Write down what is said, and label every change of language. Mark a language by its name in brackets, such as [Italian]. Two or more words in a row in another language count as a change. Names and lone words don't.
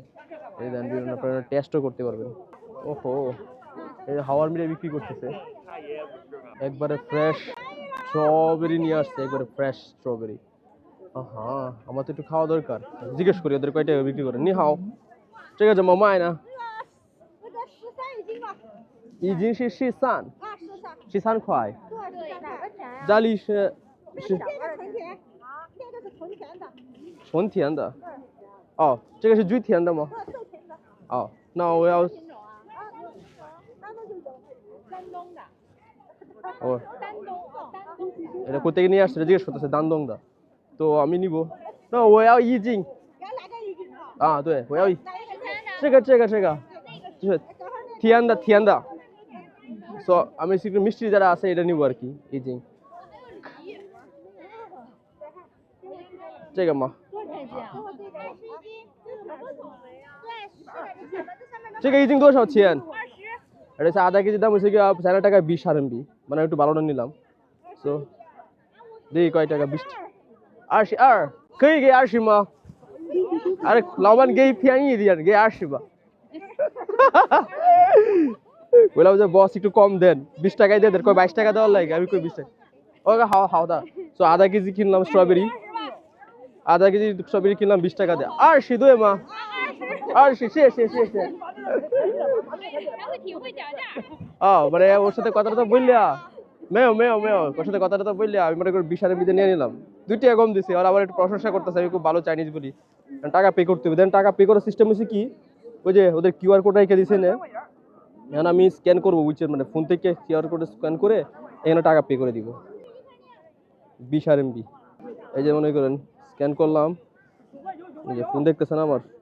[Bangla] এই দেন বিভিন্ন আপনারা টেস্টও করতে পারবেন। ওহো, এই হাওয়ার মিলে বিক্রি করতেছে, একবারে ফ্রেশ স্ট্রবেরি নিয়ে আসছে, একবারে ফ্রেশ স্ট্রবেরি। হ্যাঁ, আমার তো একটু খাওয়া দরকার, জিজ্ঞেস করি ওদের কয় টাকা বিক্রি করে। [Chinese] 你好, [Bangla] ঠিক আছে মামা আয় না। [Chinese] 已经是13块，这里是纯甜的。哦，这个是最甜的吗？哦，那我要 [Bangla] ও এটা কোথা থেকে নিয়ে আসছে জিজ্ঞেস করতেছে দান্দং দা তো আমি নিব না ও [Chinese] 要一斤啊对我要这个就是甜的 so [Bangla] আমি একটু মিষ্টি যারা আছে এটা নিব আর কি [Chinese] 一斤这个吗这个一斤多少钱 [Bangla] এটা হচ্ছে আধা কেজি দাম হচ্ছে কি 4 টাকা 20 RMB মানে একটু ভালোটা নিলাম সো দেখি কয় টাকা 20 22 [Chinese] 可以给20吗 [Bangla] আরে [Chinese] 老板给便宜一点给20吧 [Bangla] বললাম যে বস একটু কম দেন 20 টাকায় দিয়ে দেন কয় 22 টাকা দেওয়ার লাগে আমি কই 20 টাকা ওকে [Chinese] 好的 [Bangla] সো আধা কেজি কিনলাম স্ট্রবেরি আধা কেজি স্ট্রবেরি কিনলাম 20 টাকা দিয়ে 20 [Chinese] 对吗20谢谢 [Bangla] মানে ওর সাথে কথাটা তো বললা মেও ওর সাথে কথাটা তো বললা আমি মনে করি 20 RMB নিয়ে নিলাম 2 টাকা কম দিছি আর আবার একটু প্রশংসা করতেছে আমি খুব ভালো চাইনিজ বলি টাকা পে করতে হবে দেন টাকা পে করার সিস্টেম হচ্ছে কি ওই যে ওদের [English] QR code [Bangla] রেখে দিয়েছে না এখন আমি স্ক্যান করবো বুঝছেন মানে ফোন থেকে [English] QR code [Bangla] স্ক্যান করে এখানে টাকা পে করে দিব 20 RMB এই যে মনে করেন স্ক্যান করলাম এই যে ফোন দেখতেছেন আমার